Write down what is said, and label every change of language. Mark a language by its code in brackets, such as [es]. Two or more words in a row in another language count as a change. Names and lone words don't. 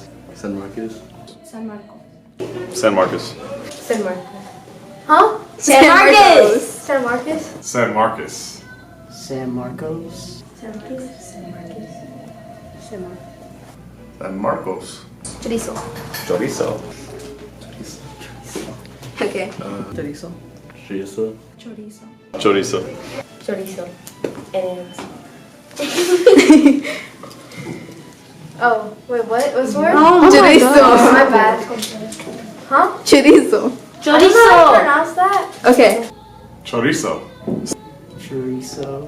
[en] San Marcos. San Marcos. San Marcos. San Marcos. Huh? San Marcos. San Marcos. San Marcos. San Marcos. San Marcos. San Marcos. San Marcos. San Marcos. Chorizo. Chorizo. Okay. Chorizo. Chorizo. Chorizo. Chorizo. Chorizo. And Oh, wait, what? What's the word? Oh, chorizo. Oh, my bad. Huh? Chorizo. I don't know how to pronounce that. Okay. Chorizo. Chorizo.